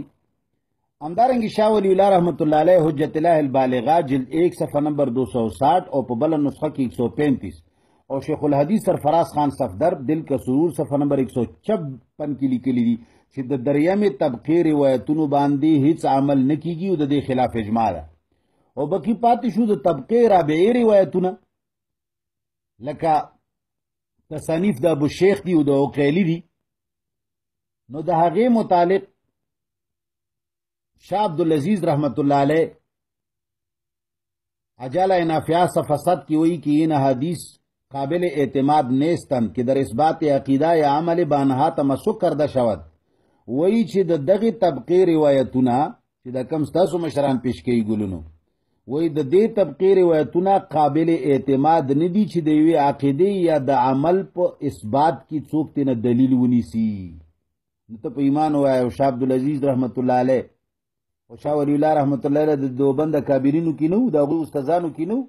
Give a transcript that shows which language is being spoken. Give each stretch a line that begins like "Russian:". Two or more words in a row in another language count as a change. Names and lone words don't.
Pashto: همدارنګه شاه ولی الله رحمت الله علیه حجت الله البالغه جلد 1 صفحه نمبر 260 او په بل نسخه کې 135 او شیخ الحدیث سرفراز خان صفدر دل کا سرور صفحه نمبر 156 کې لیکلي دي چې د دریمې طبقې روایتونو باندې هیڅ عمل نه کیږي او د دې خلاف اجماع ده. او بکی پاتې شو د طبقې رابعې روایتونه لکه تصانیف د ابو شیخ دی او د عقیلی دی. نو د هغې متعلق
Persian: شاه عبدالعزیز رحمت اللہ علیہ اجالہ نافعہ صفحہ 7 کی وئی کہ ان حدیث قابل اعتماد نیستن کہ در اثبات عقیدہ یا عمل بانہا تمسک کرده شود.
Pashto: وئی چې د دغه طبقې روایتونه چې د کم ستاسو مشران پیش کوي ګلونو وای د دې طبقې روایتونه قابل اعتماد نه دي چې د یوې عقیدې یا د عمل په اثبات کې څوک تینه دلیل ونیسي. نو ته په ایمان وایه او شاه عبدالعزیز رحمت الله علیه او شاه ولی الله رحمت الله علیه د دیوبند کابرینو کې نه و، د هغوی استادانو کې نه و.